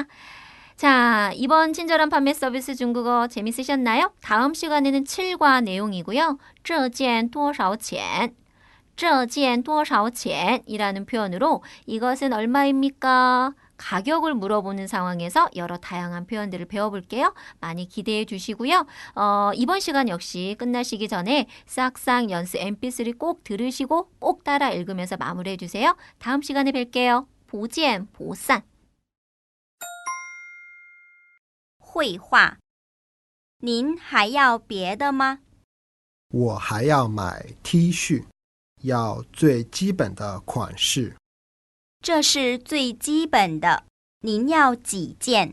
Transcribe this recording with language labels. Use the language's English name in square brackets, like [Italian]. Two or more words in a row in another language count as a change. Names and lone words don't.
[Korean] 자, 이번 친절한 판매 서비스 중국어 재밌으셨나요? 다음 시간에는 7과 내용이고요. [Chinese] 这件多少钱?这件多少钱? [Korean] 이라는 표현으로 이것은 얼마입니까? 가격을 물어보는 상황에서 여러 다양한 표현들을 배워볼게요. 많이 기대해 주시고요. 이번 시간 역시 끝나시기 전에 싹싹 연습 mp3 꼭 들으시고 꼭 따라 읽으면서 마무리해 주세요. 다음 시간에 뵐게요. [Chinese] 不见不散绘画。您还要别的吗？我还要买 T 恤，要最基本的款式。这是最基本的。您要几件？